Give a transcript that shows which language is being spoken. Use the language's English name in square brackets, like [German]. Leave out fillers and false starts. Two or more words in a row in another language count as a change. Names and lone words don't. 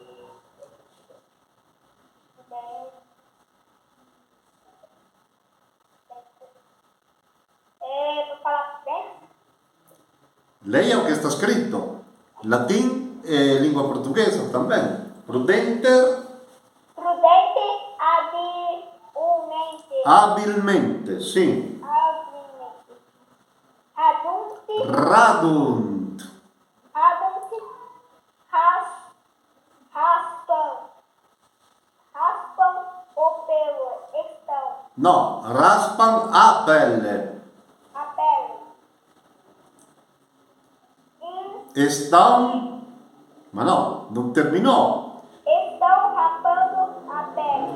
[Portuguese] Para falar prudente? Leia o que está escrito. Latim e língua portuguesa também. [Latin] Prudenter, [Portuguese] Prudente, habilmente. habilmente, sim. Habilmente. Adunte, [Latin] Radunt, [Portuguese] adunte, raspam. Raspam o pelo. Estão. não, raspam a pele. A pele. Estão, mas não terminou. Estão rapando a pele.